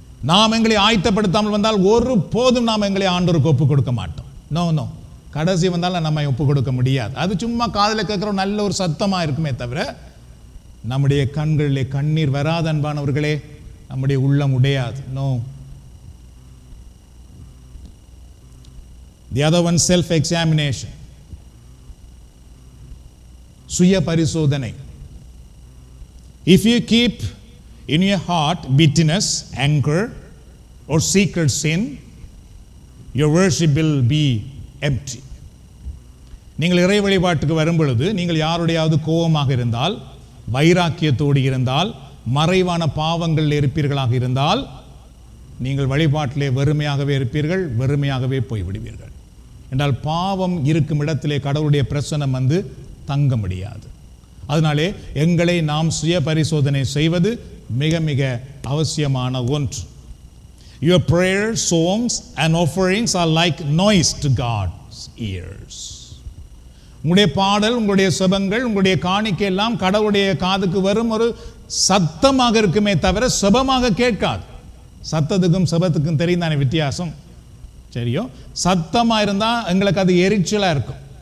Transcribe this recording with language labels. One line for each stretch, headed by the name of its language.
Tamil: நாம் எங்களை ஆயத்தப்படுத்தாமல் வந்தால் ஒரு போதும் நாம் எங்களை ஆண்டவருக்கு ஒப்பு கொடுக்க மாட்டோம்.
English: no no,
Tamil: கடைசி வந்தாலும் நம்ம ஒப்பு கொடுக்க முடியாது. அது சும்மா காதில் கேட்குற நல்ல ஒரு சத்தமாக இருக்குமே தவிர நம்முடைய கண்களிலே கண்ணீர் வராத அன்பானவர்களே, நம்முடைய உள்ளம் உடையாது.
English: No. The other one, self-examination.
Tamil: சுய பரிசோதனை.
English: If you keep in your heart bitterness, anger or secret sin, your worship will be empty.
Tamil: நீங்கள் இறை வழிபாட்டுக்கு வரும் பொழுது நீங்கள் யாருடையாவது கோபமாக இருந்தால், வைராக்கியத்தோடு இருந்தால், மறைவான பாவங்கள் இருப்பீர்களாக இருந்தால் நீங்கள் வழிபாட்டிலே வெறுமையாகவே இருப்பீர்கள், வெறுமையாகவே போய்விடுவீர்கள். என்றால் பாவம் இருக்கும் இடத்திலே கடவுளுடைய பிரசன்னம் வந்து தங்க முடியாது. அதனாலே எங்களை நாம் சுய பரிசோதனை செய்வது மிக மிக அவசியமான ஒன்று.
English: Your prayers, songs and offerings are like noise to God's ears.
Tamil: உங்களுடைய பாடல், உங்களுடைய செபங்கள், உங்களுடைய காணிக்கை எல்லாம் கடவுளுடைய காதுக்கு வரும் ஒரு சத்தமாக இருக்குமே தவிர செபமாக கேட்காது. சத்தத்துக்கும் செபத்துக்கும் தெரியும் தானே வித்தியாசம்? சரியோ, சத்தமாக இருந்தால் எங்களுக்கு அது எரிச்சலாக இருக்கும்.